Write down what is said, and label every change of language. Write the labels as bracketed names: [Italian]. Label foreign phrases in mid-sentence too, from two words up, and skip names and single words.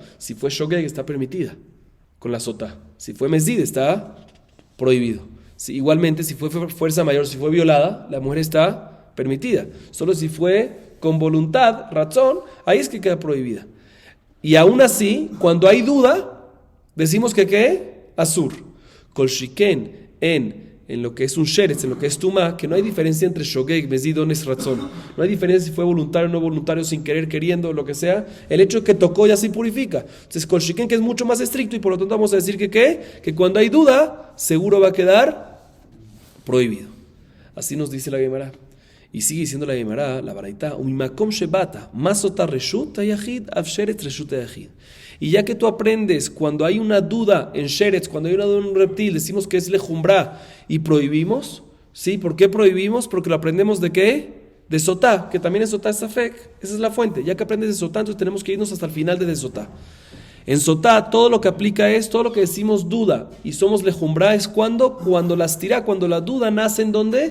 [Spanish] Si fue Shogeg está permitida con la Sotá. Si fue Mezid está prohibido. Igualmente, si fue fuerza mayor, si fue violada, la mujer está permitida. Solo si fue con voluntad, razón, ahí es que queda prohibida. Y aún así, cuando hay duda, decimos que ¿qué? Asur. [Hebrew] כל שכן [Spanish] en lo que es un sheretz, en lo que es tuma, que no hay diferencia entre [Hebrew] שוגג, מזיד, אונס, [Spanish] razón. No hay diferencia si fue voluntario o no voluntario, sin querer, queriendo, lo que sea. El hecho que tocó ya se purifica. Entonces, [Hebrew] כל שכן, [Spanish] que es mucho más estricto, y por lo tanto vamos a decir que ¿qué? Que cuando hay duda, seguro va a quedar prohibido. Así nos dice la Gemara. Y sigue diciendo la Gemara, la Baraita, [Hebrew] ומה מקום שבאת, מסוטה רשות היחיד, אף שרץ רשות היחיד. [Spanish] Y ya que tú aprendes, cuando hay una duda en sheretz, cuando hay una duda en un reptil, decimos que es lejumbra y prohibimos, ¿sí? ¿Por qué prohibimos? Porque lo aprendemos de ¿qué? De sotá, que también es [Hebrew] סוטה ספק, [Spanish] esa es la fuente. Ya que aprendes de sotá, entonces tenemos que irnos hasta el final de sotá. En sotá, todo lo que aplica es, todo lo que decimos duda y somos lejumbra es cuando las tirá, cuando la duda nace en ¿dónde?